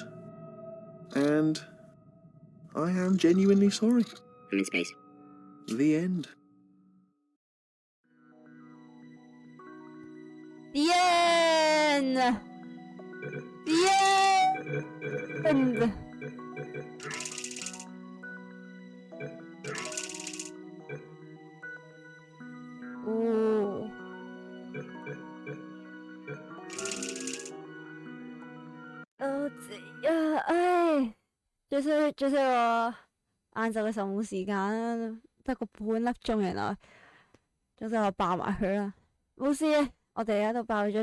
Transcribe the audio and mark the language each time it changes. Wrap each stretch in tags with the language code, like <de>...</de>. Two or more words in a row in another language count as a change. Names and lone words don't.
<en>And I am genuinely sorry. I'm in space. The end. The end. The end. 哦。</en> <yue>唉，就是我晏晝嘅時候冇時間，得個半粒鐘原來，總之我爆埋佢啦，冇事嘅，我哋喺度爆咗</yue>